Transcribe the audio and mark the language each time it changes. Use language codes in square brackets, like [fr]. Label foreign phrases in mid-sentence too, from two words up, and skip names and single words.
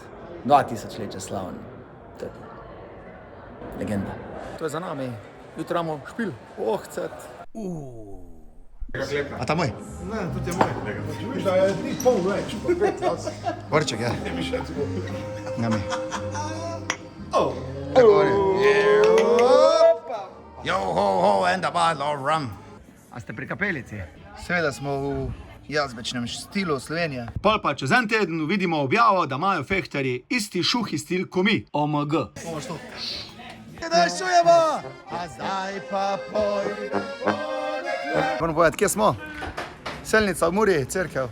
[sl] 2000 let je slaven. To je legenda. To je za nami, jutri imamo špil, ohcet. A ta moj? Ne, tudi je moj. Da je ni pol več, pa 5 vas. Vrček, ja. Ne mi še celo. Njami. Oh. Tako je. [en] Yo, ho, ho, and a bottle of rum. [sl] A ste pri kapelici? Seveda smo v jazbečnem stilu Slovenije. Pol pa čez en teden vidimo objavo, da imajo fehtarji isti šuhi stil ko mi. OMG. Dašujemo! A zdaj pa poj. Moram povedati, kje smo? Selnica v Muri, cerkev.